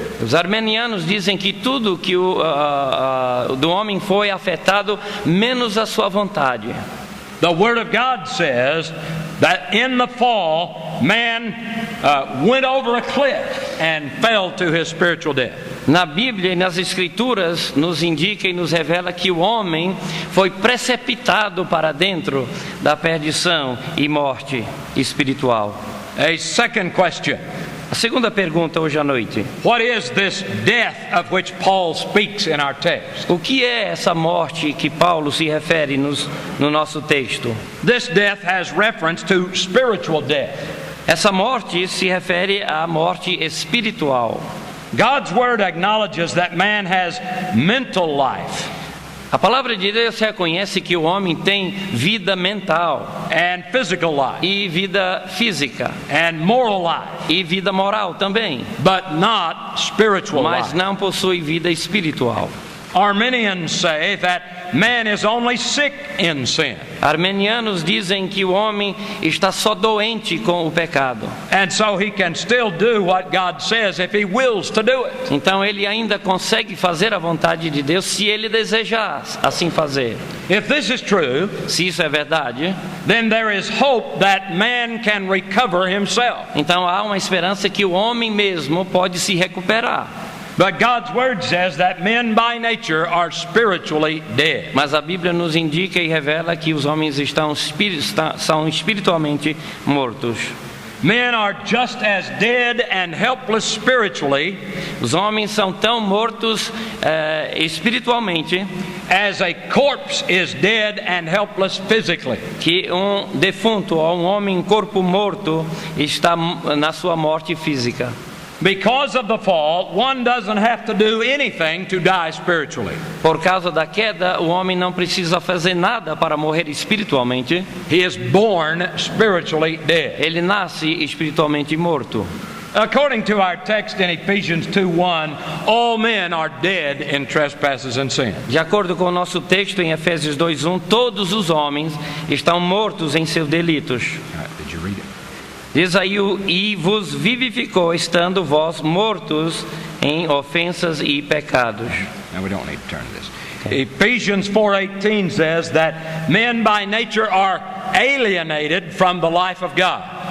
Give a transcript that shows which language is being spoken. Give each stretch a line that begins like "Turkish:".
Portuguese: Os armenianos dizem que tudo que do homem foi afetado menos a sua vontade.
English: The Word of God says that in the fall, man went over a cliff and fell to his spiritual death.
Portuguese: Na Bíblia e nas Escrituras nos indica e nos revela que o homem foi precipitado para dentro da perdição e morte espiritual.
English: A second question.
Portuguese: A segunda pergunta hoje à noite.
English: What is this death of which Paul speaks in our text?
Portuguese: O que é essa morte que Paulo se refere no nosso texto?
English: This death has reference to spiritual death.
Portuguese: Essa morte se refere à morte espiritual.
English: God's word acknowledges that man has mental life.
Portuguese: A palavra de Deus reconhece que o homem tem vida mental,
English: and physical life,
Portuguese: e vida física,
English: and moral life,
Portuguese: e vida moral também,
English: but not spiritual
Portuguese: mas
English: life.
Portuguese: não possui vida espiritual.
English: Arminians say that man is only sick in sin.
Portuguese: Armenianos dizem que o homem está só doente com o pecado.
English: And so he can still do what God says if he wills to do it.
Portuguese: Então ele ainda consegue fazer a vontade de Deus se ele desejar assim fazer.
English: If this is true,
Portuguese: se isso é verdade,
English: then there is hope that man can recover himself.
Portuguese: Então há uma esperança que o homem mesmo pode se recuperar.
English: But God's word says that men by nature are spiritually dead.
Portuguese: Mas a Bíblia nos indica e revela que os homens são espiritualmente mortos.
English: Men are just as dead and helpless spiritually.
Portuguese: Os homens são tão mortos espiritualmente
English: as a corpse is dead and helpless physically.
Portuguese: Que defunto ou um homem em corpo morto está na sua morte física.
English: Because of the fall, one doesn't have to do anything to die spiritually.
Portuguese: Por causa da queda, o homem não precisa fazer nada para morrer espiritualmente.
English: He is born spiritually dead.
Portuguese: Ele nasce espiritualmente morto.
English: According to our text in Ephesians 2:1, all men are dead in trespasses and sin.
Portuguese: De acordo com o nosso texto em Efésios 2:1, todos os homens estão mortos em seus delitos.
English: Did you read it?
Portuguese: Diz aí, e vos vivificou, estando vós mortos em ofensas e pecados.
English: Now we don't need to turn to this. Ephesians 4:18 says that men by nature are alienated from the life of God.